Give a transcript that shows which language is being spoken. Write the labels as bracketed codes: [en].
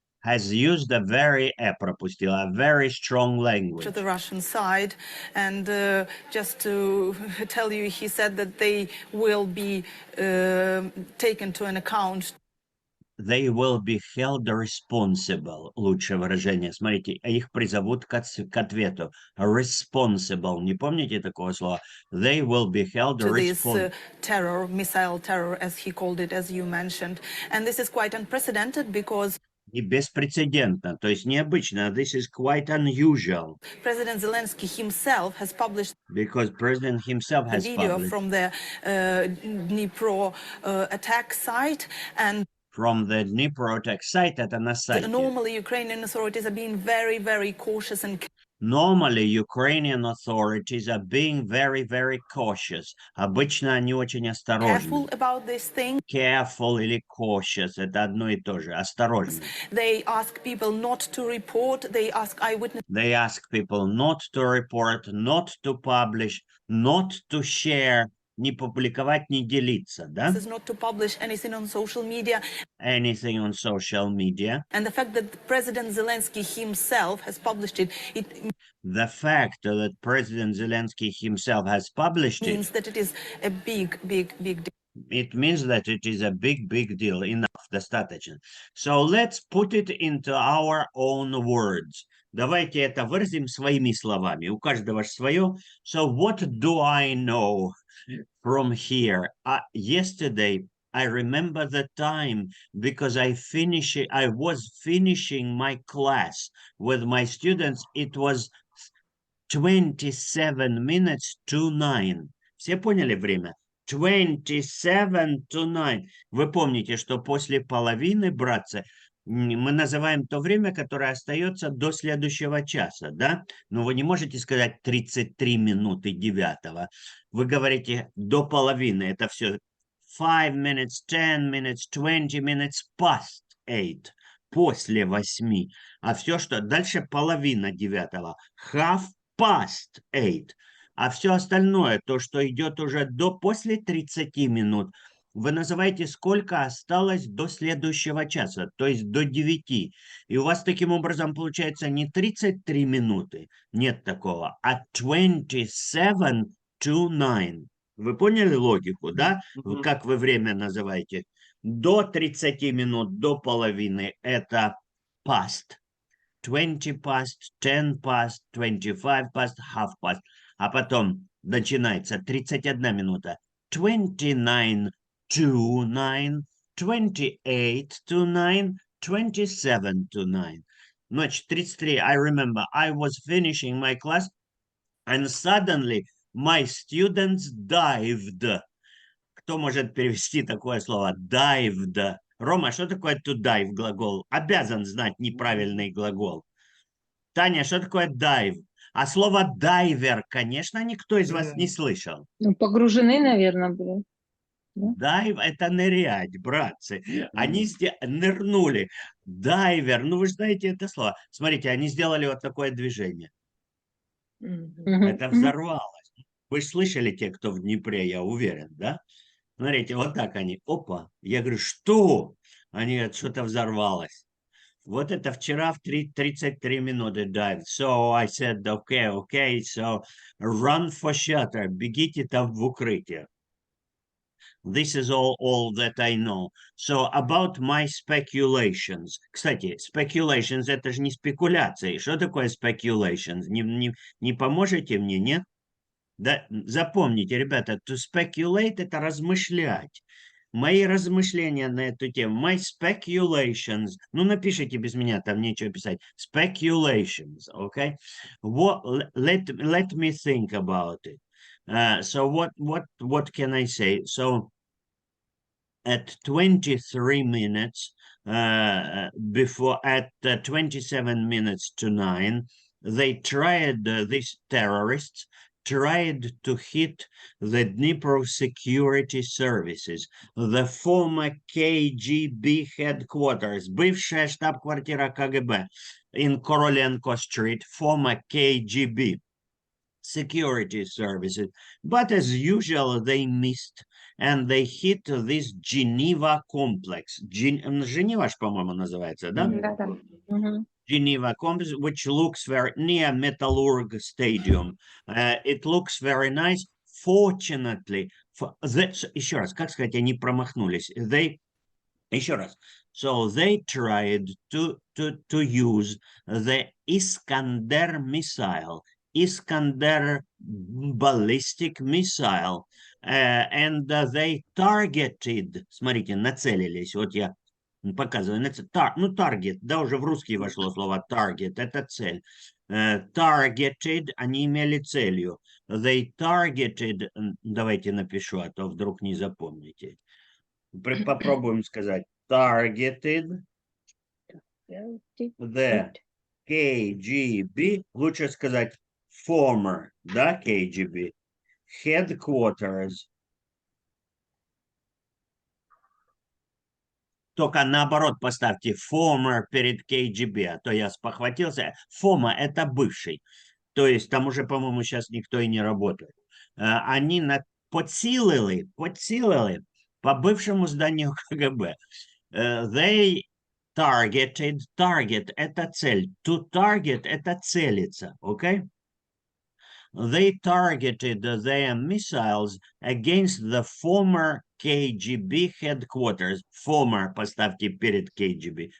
[en] Has used a very strong language. to the Russian side. And just to tell you, he said that they will be taken to an account. They will be held responsible. [ru] Лучшее выражение. Смотрите, их призовут к ответу. [en] Responsible. [ru] Не помните такого слова? [en] They will be held To this responsible. terror, missile terror, as he called it, as you mentioned. And this is quite unprecedented because [ru] И беспрецедентно, то есть необычно. [en] This is quite unusual. President Zelensky himself has published Because President himself a has video published from the Dnipro attack site. And from the Dnipro attack site, [ru] это на сайте. [en] normally Ukrainian authorities are being very, very cautious and Normally, Ukrainian authorities are being very, very cautious. [ru] Обычно они очень осторожны. [en] careful about this thing. [ru] Careful или cautious, это одно и то же. Осторожно. [en] They ask people not to report. They ask eyewitnesses They ask people not to report, not to publish, not to share, [ru] не публиковать, не делиться, да? [en] not to publish anything on social media. Anything on social media. And the fact that President Zelensky himself has published it, it The fact that President Zelensky himself has published it, means that it is a big, big, big deal. it means that it is a big, big deal. Enough, [ru] достаточно. [en] So let's put it into our own words. [ru] Давайте это выразим своими словами. У каждого свое. [en] So what do I know from here? Yesterday, I remember the time because I was finishing my class with my students. It was 27 minutes to 9. [ru] Все поняли время? [en] 27 to 9. [ru] Вы помните, что после половины, братцы, мы называем то время, которое остается до следующего часа, да? Но вы не можете сказать 33 минуты 9. Вы говорите до половины. Это все [en] 5 minutes, 10 minutes, 20 minutes past 8. [ru] после 8, а все, что дальше половина 9, [en] half past 8, [ru] а все остальное, то, что идет уже после 30 минут, вы называете, сколько осталось до следующего часа, то есть до 9. И у вас таким образом получается не 33 минуты, нет такого, а [en] 27 to 9. [ru] Вы поняли логику, да? Как вы время называете? До 30 минут, до половины – это past. [en] 20 past, 10 past, 25 past, half past. [ru] А потом начинается 31 минута. [en] 29 to 9, 28 to 9, 27 to 9. [ru] Значит, 33. [en] I remember I was finishing my class and suddenly my students dived. [ru] Кто может перевести такое слово? [en] Dived. [ru] Рома, что такое [en] to dive [ru] глагол? Обязан знать неправильный глагол. Таня, что такое dive? А слово дайвер, конечно, никто из вас не слышал. Ну, погружены, наверное, были. Дайв – это нырять, братцы. Они нырнули. Дайвер, ну вы же знаете это слово. Смотрите, они сделали вот такое движение. Это взорвалось. Вы же слышали те, кто в Днепре, я уверен, да? Смотрите, вот так они. Опа. Я говорю, что? Они говорят, что-то взорвалось. Вот это вчера в 33 минуты dive. [en] So I said, okay, so run for shelter. [ru] Бегите там в укрытие. [en] This is all that I know. So about my speculations. [ru] Кстати, speculations – это же не спекуляции. Что такое speculations? Не поможете мне, нет? Да, запомните, ребята, [en] to speculate [ru] – это размышлять. Мои размышления на эту тему, [en] my speculations, [ru] ну напишите без меня, там нечего писать, speculations, okay? [en] Let me think about it. So what can I say? So at 23 minutes before, at 27 minutes to 9, they tried, these terrorists tried to hit the Dnipro Security Services, the former KGB headquarters, [ru] бывшая штаб-квартира КГБ [en] in Korolenko Street, former KGB Security Services. But as usual, they missed, and they hit this Geneva complex. [ru] Geneva, по-моему, называется, да? [en] Geneva complex, which looks very near Metallurg Stadium. It looks very nice. Fortunately, [ru] еще раз, как сказать, они промахнулись. Еще раз. [en] So they tried to use the Iskander missile, Iskander ballistic missile, and they targeted, [ru] смотрите, нацелились, вот я показываю, ну, target, да, уже в русский вошло слово target, это цель. Targeted, они имели целью. [en] They targeted, [ru] давайте напишу, а то вдруг не запомните. Попробуем сказать. [en] Targeted the KGB, [ru] лучше сказать [en] former, да, KGB, headquarters. [ru] Только наоборот поставьте former перед KGB, а то я спохватился. Former – это бывший. То есть там уже, по-моему, сейчас никто и не работает. Они подсилили по бывшему зданию КГБ. [en] They targeted, target – [ru] это цель. [en] To target – [ru] это целиться, [en] okay? They targeted their missiles against the former KGB headquarters. [ru] Former поставьте перед KGB.